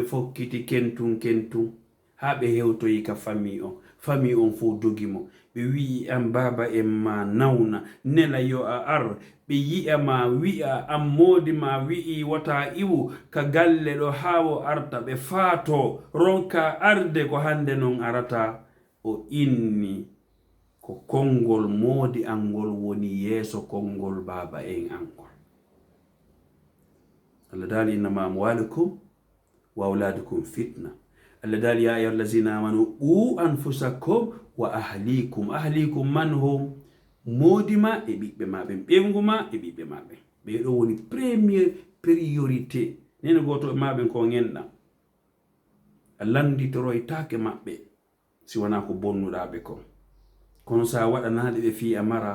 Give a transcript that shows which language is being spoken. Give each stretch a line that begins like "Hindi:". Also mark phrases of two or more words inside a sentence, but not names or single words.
Fula: fokkiti kentun ha ɓe hewtoyi ka fami on fo dogimo ɓe wi'i am baba en ma nawna nela yo a ar ɓe yi'a ma wi'a am modi ma wi'i wata iwu ka galle ɗo ha o arta ɓe faato ronka arde ko hande non arata o inni ko konngol modi angol woni yeso konngol baba en angol.
Arabic: Allah dali إنما أموالكم وأولادكم فتنة.
Fula: Allah dali
Arabic: يا أيها الذين آمنوا أنفسكم وأهليكم
Fula: man hum modi ma e ɓiɓɓe maɓe ɓengu ma e ɓiɓɓe maɓe ɓe ɗo woni
French: premier priorité
Fula: nene goto e maɓe ko ngenɗam a landitoroytake maɓɓe si wona ko bonnuɗaɓe kon kono sa waɗanaɗe ɓe fi a mara